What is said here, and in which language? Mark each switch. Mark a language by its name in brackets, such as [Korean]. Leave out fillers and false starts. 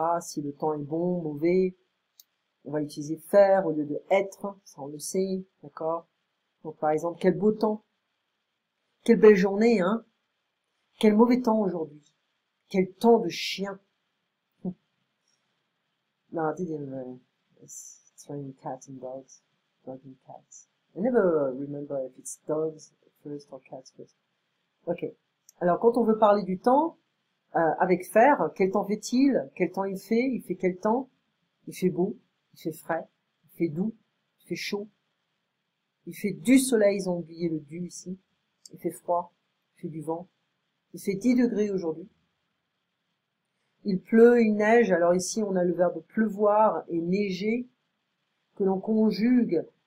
[French] Si le temps est bon, mauvais, on va utiliser faire au lieu de être, ça on le sait, d'accord. Donc par exemple, quel beau temps, quelle belle journée, hein. Quel mauvais temps aujourd'hui, quel temps de chien. [English] No, I didn't. It's raining cats and dogs, dogs and cats. I never remember if it's dogs first or cats first. Ok. [French] Alors quand on veut parler du temps, avec faire, quel temps fait-il? Quel temps il fait? Il fait quel temps? Il fait beau, il fait frais, il fait doux, il fait chaud, il fait du soleil, ils ont oublié le du ici, il fait froid, il fait du vent, il fait 10 degrés aujourd'hui, il pleut, il neige, alors ici on a le verbe pleuvoir et neiger, que l'on conjugue